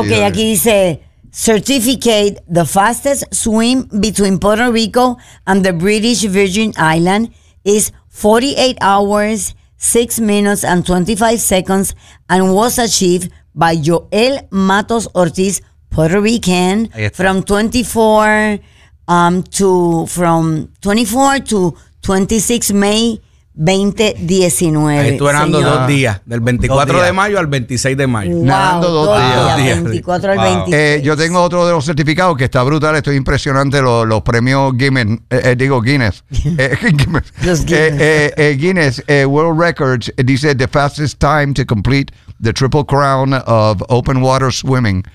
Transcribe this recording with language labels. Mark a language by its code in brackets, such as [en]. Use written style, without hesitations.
[es] Ok, aquí dice, [en] Certificate, the fastest swim between Puerto Rico and the British Virgin Island is 48 hours, 6 minutes and 25 seconds and was achieved by Joel Matos Ortiz, Puerto Rican, from 24 to 26 May 2019. [es] Estuve nadando 2 días, del 24 días. De mayo al 26 de mayo. Wow, nadando dos días. Yo tengo otro de los certificados que está brutal, estoy impresionante, los premios Guinness. [en] Guinness World Records dice the fastest time to complete the triple crown of open water swimming.